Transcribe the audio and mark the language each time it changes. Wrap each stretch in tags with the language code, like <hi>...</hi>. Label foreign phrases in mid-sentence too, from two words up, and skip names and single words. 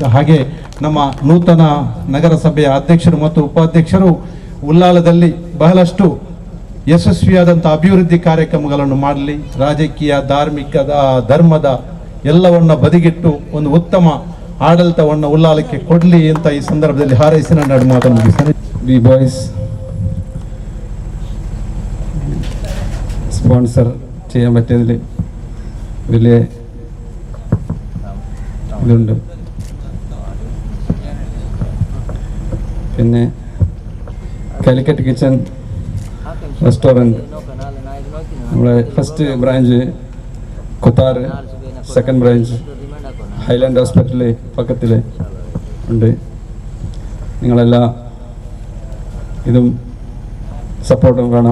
<kn>ಹಾಗೆ ನಮ್ಮ ನೂತನ ನಗರಸಭೆಯ ಅಧ್ಯಕ್ಷರು ಮತ್ತು ಉಪಾಧ್ಯಕ್ಷರು ಉಳ್ಳಾಲದಲ್ಲಿ ಬಹಳಷ್ಟು ಯಶಸ್ವಿಯಾದಂಥ ಅಭಿವೃದ್ಧಿ ಕಾರ್ಯಕ್ರಮಗಳನ್ನು ಮಾಡಲಿ, ರಾಜಕೀಯ, ಧಾರ್ಮಿಕದ, ಧರ್ಮದ ಎಲ್ಲವನ್ನ ಬದಿಗಿಟ್ಟು ಒಂದು ಉತ್ತಮ ಆಡಳಿತವನ್ನು ಉಳ್ಳಾಲಕ್ಕೆ ಕೊಡಲಿ ಅಂತ ಈ ಸಂದರ್ಭದಲ್ಲಿ ಹಾರೈಸಿ ನಾನು ಮಾತನ್ನು ಮುಗಿಸ್ತೇನೆ.</kn> <ml>B.Boyz സ്പോൺസർ ചെയ്യാൻ പറ്റിയതിൽ വലിയ ഇതുണ്ട്. പിന്നെ കാലിക്കറ്റ് കിച്ചൺ റെസ്റ്റോറൻറ്റ്, നമ്മുടെ ഫസ്റ്റ് ബ്രാഞ്ച് കൊത്താറ്, സെക്കൻഡ് ബ്രാഞ്ച് ഹൈലാൻഡ് ഹോസ്പിറ്റൽ പക്കത്തിൽ ഉണ്ട്. നിങ്ങളെല്ലാ ഇതും സപ്പോർട്ടും വേണം.</ml>